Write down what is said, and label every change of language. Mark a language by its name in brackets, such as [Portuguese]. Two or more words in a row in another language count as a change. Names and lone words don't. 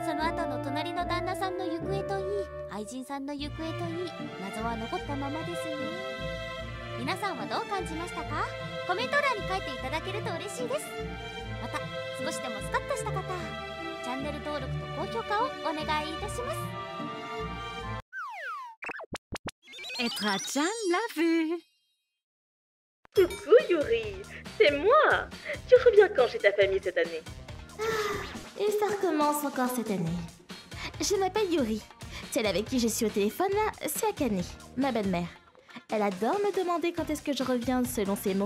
[Japanese] その後の隣の旦那さんの行方といい、愛人さんの行方といい、謎は残ったままですね。皆さんはどう感じましたか？コメント欄に書いていただけると嬉しいです。また少しでもスカッとした方、チャンネル登録と高評価をお願いいたします。 [French] Etra-chan l'a vu. Coucou Yuri, c'est moi. Tu reviens quand chez ta famille cette année? Et ça recommence encore cette année. Je m'appelle Yuri. Celle avec qui je suis au téléphone là, c'est Akane, ma belle-mère. Elle adore me demander quand est-ce que je reviens selon ses mots.